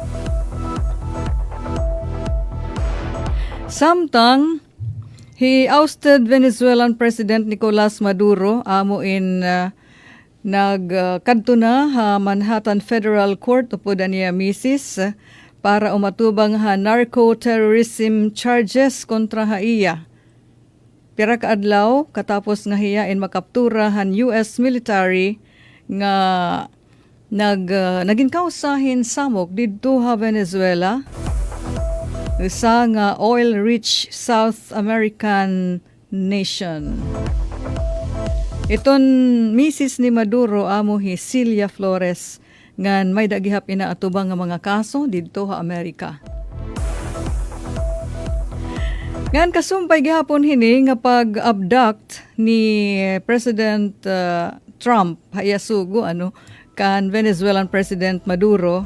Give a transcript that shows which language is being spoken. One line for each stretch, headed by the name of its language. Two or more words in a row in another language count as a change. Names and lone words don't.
Waray: Samtang he
English: ousted Venezuelan President
Waray: Nicolas Maduro amo in nagkadto na ha Manhattan Federal Court upod niya misis para umatubang ha
English: narco-terrorism charges
Waray: kontra ha iya. Pira ka adlaw katapos nga hiyain makaptura han
English: US military
Waray: nga naging kausahin samok didto ha Venezuela. Usa nga
English: oil-rich South American nation.
Waray: Iton misis ni Maduro amo hi Cilia Flores ngan may dagihap inaatubang nga mga kaso didto ha Amerika. Ngan kasumpay gihapon hini nga pag-abduct ni President Trump hayasugo kan
English: Venezuelan President
Waray: Maduro.